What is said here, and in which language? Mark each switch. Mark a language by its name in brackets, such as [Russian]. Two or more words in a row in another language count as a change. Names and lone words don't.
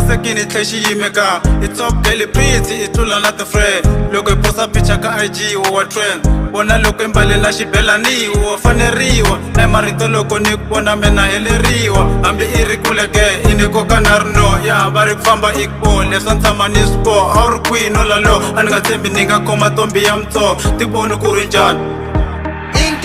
[Tsonga] nyini tlhe xi yimeka i [English] top girl pretty [Tsonga] i tlula na ti-friend loko i posa picha ka IG wa trend vona loko i mbalela xibelani wa faneriwa na marito loko ni ku vona mina heleriwa hambi i ri kule ke i ni koka na rino ya va ri ku famba i ku leswi ni tshama ni swi boha a wu ri kwihi no lalo a ni nga tshembi ni nga khoma ntombi ya mutsonga ti voni ku ri njhani